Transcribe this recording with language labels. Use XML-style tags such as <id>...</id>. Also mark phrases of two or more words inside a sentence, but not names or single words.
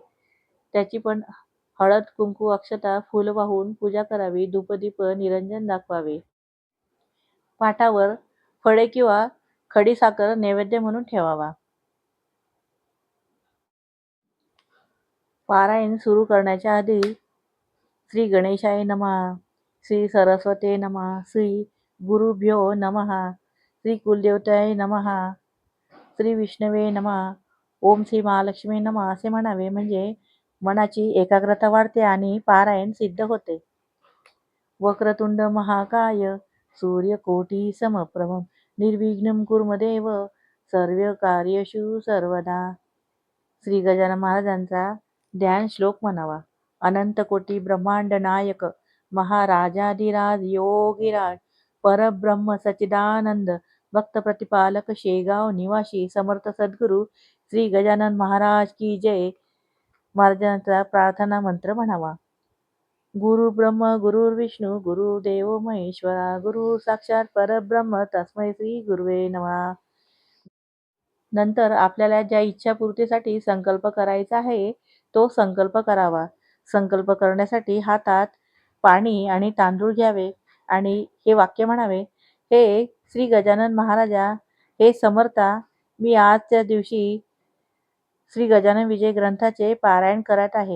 <mr>त्याची पण हळद, कुंकू, अक्षता, फूल वाहून पूजा करावी. धूपदीप, निरंजन दाखवावे. पाटावर फळे किंवा खडीसाखर नैवेद्य म्हणून ठेवावा. पारायण सुरू करण्याच्या आधी</mr> <sa>श्री गणेशाय नमः, श्री सरस्वते नमः, श्री गुरुभ्यो नमः, श्री कुलदेवताय नमः, श्री विष्णवे नमः, ओम श्री महालक्ष्मी नमः</sa> <mr>असे म्हणावे. म्हणजे मनाची एकाग्रता वाढते आणि पारायण सिद्ध होते.</mr> <sa>वक्रतुंड महाकाय सूर्यकोटी समप्रभ निर्विघ्नं कुरु देव सर्वकार्येषु सर्वदा.</sa> <mr>श्री गजानन महाराजांचा ध्यान श्लोक म्हणावा.</mr> <sa>अनंत कोटी ब्रह्मांड नायक महाराजाधिराज योगीराज परब्रह्म सच्चिदानंद भक्त प्रतिपालक शेगाव निवासी समर्थ सद्गुरू श्री गजानन महाराज की जय.</sa> <mr>महाराजांचा प्रार्थना मंत्र म्हणावा.</mr> <sa>गुरु ब्रह्म गुरुर्विष्णू गुरुदेव महेश्वरा गुरु साक्षात परब्रह्म तस्मै श्री गुरुवे नमः.</sa> <mr>नंतर आपल्याला ज्या इच्छापूर्तीसाठी संकल्प करायचा आहे तो संकल्प करावा. संकल्प करण्यासाठी हातात पाणी आणि तांदूळ घ्यावे आणि हे वाक्य म्हणावे. हे श्री गजानन महाराजा, हे समर्था, मी आजच्या दिवशी श्री गजानन विजय ग्रंथाचे पारायण करत आहे.</mr>